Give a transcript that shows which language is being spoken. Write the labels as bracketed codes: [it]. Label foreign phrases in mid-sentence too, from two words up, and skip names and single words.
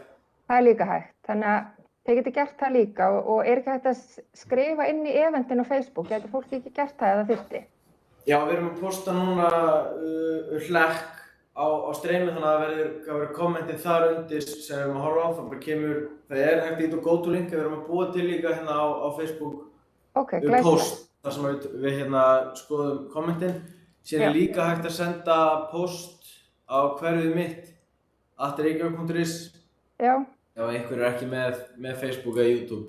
[is] Það er líka hægt, þannig að þið getið gert það líka og er ekki hægt að skrifa inn í eventin á Facebook, getur fólk ekki gert það eða þyrfti? Já, við erum að posta núna hlekk á streymi þannig að það verður kommentið þar undir sem við erum að horfa á, það er hægt ít og [en] go to link, [is] við erum að búa til líka á Facebook post þar sem við skoðum kommentin. Síðan er líka hægt að senda post á Hverfið mitt @reykjavik.is ef einhver er ekki með Facebook eða YouTube.